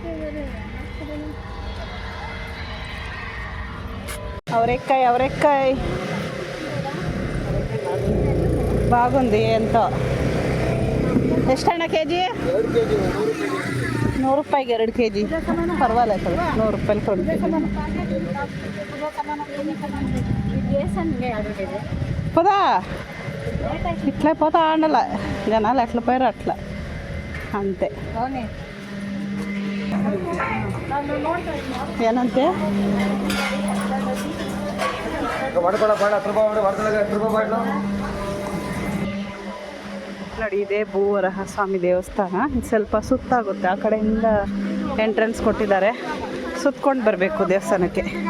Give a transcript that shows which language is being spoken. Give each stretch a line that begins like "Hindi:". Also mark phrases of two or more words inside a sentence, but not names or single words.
Kannada: ಅವರೆಕಾಯಿ ಬಾಗುಂದಿ ಅಂತ. ಎಷ್ಟಣ್ಣ ಕೆ ಜಿ? 100 ರೂಪಾಯಿಗೆ 2 kg. ಪರವಾಗಿಲ್ಲ ಸರ್, 100 ರೂಪಾಯಿ ಕೊಡ್ತೀವಿ.
Telugu: పోదా ఇట్లా పోతా ఆడాల జనాలు ఎట్లా పోయారు అట్లా అంతే.
Kannada: ఏనంతే ನೋಡಿ, ಇದೇ ಭೂವರಹ ಸ್ವಾಮಿ ದೇವಸ್ಥಾನ. ಸ್ವಲ್ಪ ಸುತ್ತಾಗುತ್ತೆ, ಆ ಕಡೆಯಿಂದ ಎಂಟ್ರೆನ್ಸ್ ಕೊಟ್ಟಿದ್ದಾರೆ, ಸುತ್ಕೊಂಡು ಬರಬೇಕು ದೇವಸ್ಥಾನಕ್ಕೆ.